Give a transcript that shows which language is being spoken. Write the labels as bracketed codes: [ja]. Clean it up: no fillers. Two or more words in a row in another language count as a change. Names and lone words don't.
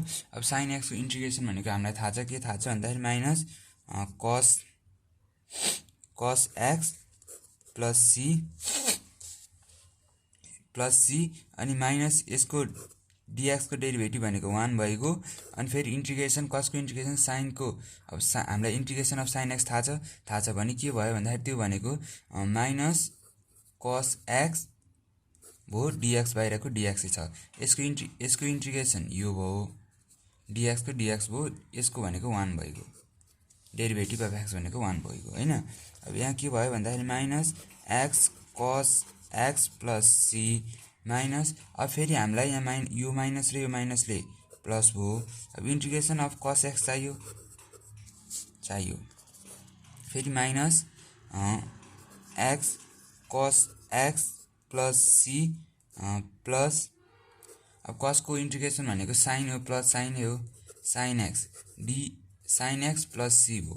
[ne] अब sin x को इंटीग्रेशन भनेको हामीलाई थाहा छ, के थाहा छ भन्दाखेरि [en] minus cos x plus c [ne] अनि माइनस यसको dx को डेरिभेटिभ भनेको 1 भएको। अनि फेरि इंटीग्रेशन cos को इंटीग्रेशन sin को, अब हामीलाई [en] integration of sin x [ne] थाहा छ भने के भयो भन्दाखेरि त्यो भनेको [en] minus cos x [ne] भो, dx बाहिरको dx छ। यसको इंटीग्रेशन यो भयो, dx को dx भो, यसको भनेको 1 भएको, [en] derivative of x [ne] भनेको 1 भएको हैन। अब यहाँ के भयो भन्दाखेरि [en] minus x cos x plus c minus, [ne] अब फेरि हामीलाई यहाँ यो माइनस र यो माइनसले प्लस भयो। अब [en] integration of cos x [ne] चाहियो फेरि [en] minus x cos x plus c plus [ne] अब कसको इन्टिग्रेसन भनेको साइन हो प्लस साइन हो [en] sine x d sine x plus c [ne] भयो।